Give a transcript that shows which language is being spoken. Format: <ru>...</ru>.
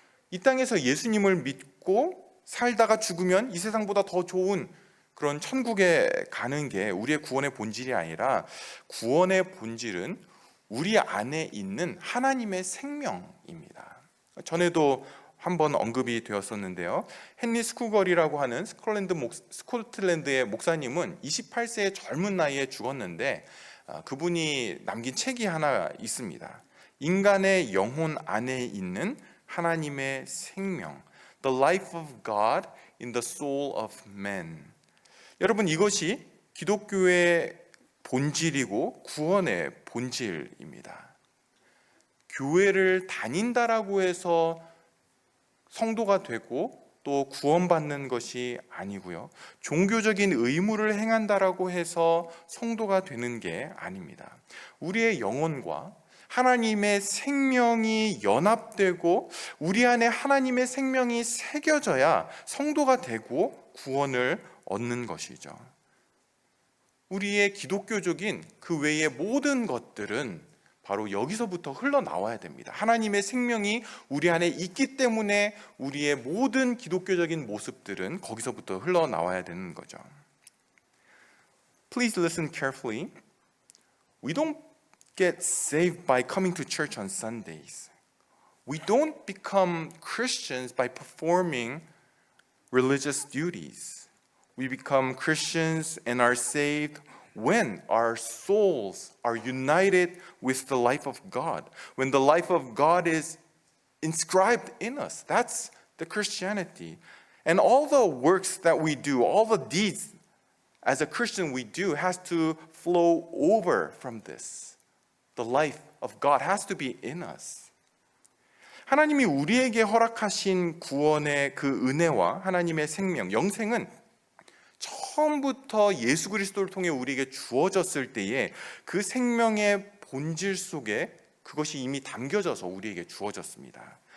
<ko>이 땅에서 예수님을 믿고 살다가 죽으면 이 세상보다 더 좋은 그런 천국에 가는 게 우리의 구원의 본질이 아니라 구원의 본질은 우리 안에 있는 하나님의 생명입니다. 전에도 한번 언급이 되었었는데요. 헨리 스쿠걸이라고 하는 스코틀랜드의 목사님은 28세의 젊은 나이에 죽었는데 그분이 남긴 책이 하나 있습니다. 인간의 영혼 안에 있는 하나님의 생명, The Life of God in the Soul of Man. 여러분, 이것이 기독교의 본질이고 구원의 본질입니다. 교회를 다닌다라고 해서 성도가 되고 또 구원받는 것이 아니고요. 종교적인 의무를 행한다라고 해서 성도가 되는 게 아닙니다. 우리의 영혼과 하나님의 생명이 연합되고 우리 안에 하나님의 생명이 새겨져야 성도가 되고 구원을 얻는 것이죠. 우리의 기독교적인 그 외의 모든 것들은 바로 여기서부터 흘러나와야 됩니다. 하나님의 생명이 우리 안에 있기 때문에 우리의 모든 기독교적인 모습들은 거기서부터 흘러나와야 되는 거죠.</ko> <en>Please listen carefully. We don't get saved by coming to church on Sundays. We don't become Christians by performing religious duties. We become Christians and are saved when our souls are united with the life of God. When the life of God is inscribed in us. That's the Christianity. And all the works that we do, all the deeds as a Christian we do has to flow over from this. The life of God has to be in us.</en> <ko>하나님이 우리에게 허락하신 구원의 그 은혜와 하나님의 생명, 영생은 처음부터 예수 그리스도를 통해 우리에게 주어졌을 때에 그 생명의 본질 속에 그것이 이미 담겨져서 우리에게 주어졌습니다.</ko>